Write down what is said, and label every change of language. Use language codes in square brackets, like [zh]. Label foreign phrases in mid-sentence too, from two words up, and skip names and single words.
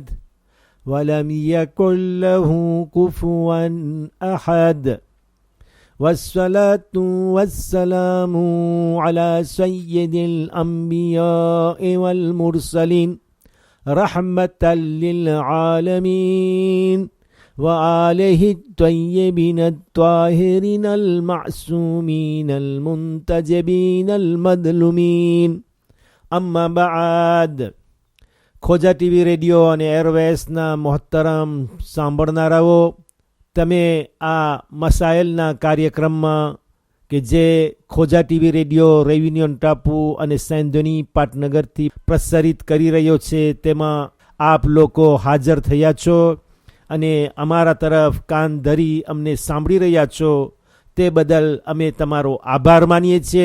[ar] ولم يكن له كفوا أحد والصلاة والسلام على سيد الأنبياء والمرسلين رحمة للعالمين وآله الطيبين الطاهرين المعصومين المنتجبين المظلومين أما بعد [gu] ખોજા ટીવી રેડિયો અને એરવેસના મોહતરમ સાંભળનારાઓ, તમે આ મસાઇલના કાર્યક્રમમાં કે જે ખોજા ટીવી રેડિયો રેયુનિયન ટાપુ અને સેન્ધોની પાટનગરથી પ્રસારિત કરી રહ્યો છે તેમાં આપ લોકો હાજર થયા છો અને અમારા તરફ કાન ધરી અમને સાંભળી રહ્યા છો, તે બદલ અમે તમારો આભાર માનીએ છીએ.